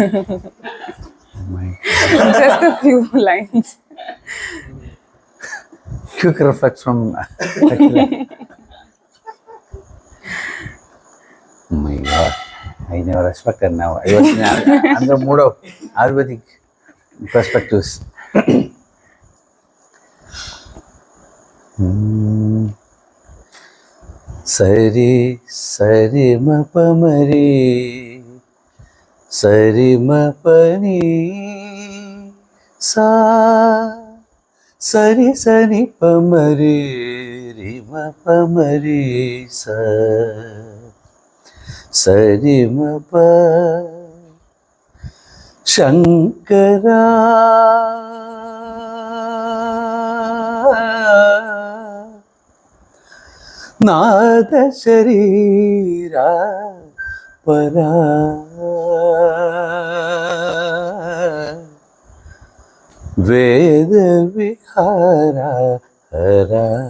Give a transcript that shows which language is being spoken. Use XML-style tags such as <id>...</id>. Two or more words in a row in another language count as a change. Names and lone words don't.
<en>Just a few lines. Quick reflex from... Oh my God, I never expected now. I was in the mood of Ayurvedic perspectives. Sari, sari ma pamari, sari ma pani, sa, sari sari pamari, ri ma pamari, sa. Sari ma pa</en> <sa>Shankara Nada Sharira Para Veda Vihara Hara</sa>